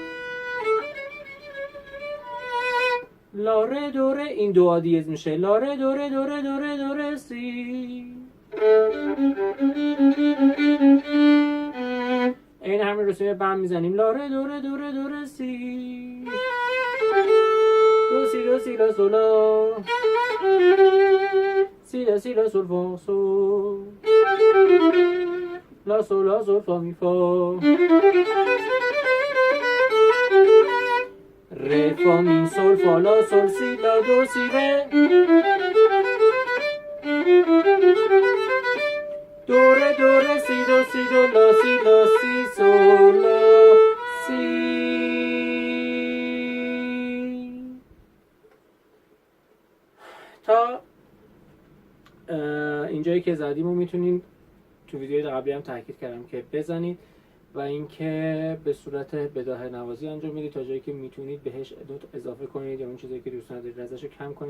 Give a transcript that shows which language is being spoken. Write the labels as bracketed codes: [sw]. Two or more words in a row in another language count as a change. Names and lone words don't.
[fa] لا ره دو ره این دو دیز میشه لا ره دو ره دو ره دو ره دو ره سی. این همین رسوم بم میزنیم لا ره دو ره دو ره دو ره سی. دو سی دو سی لا سولا. سی لا سول فا سول. لا سول فا می فا. ره فا می سول فا لا سول سی لا دو سی ره. دو ره سی دو لا سی سول لا سی. تا اینجایی که زدیم رو میتونید تو ویدیوی قبلی هم تاکید کردم که بزنید و اینکه به صورت بداهه نوازی انجام میدید تا جایی که میتونید بهش اضافه کنید یا اون چیزی که دوست ندارید ازش کم کنید.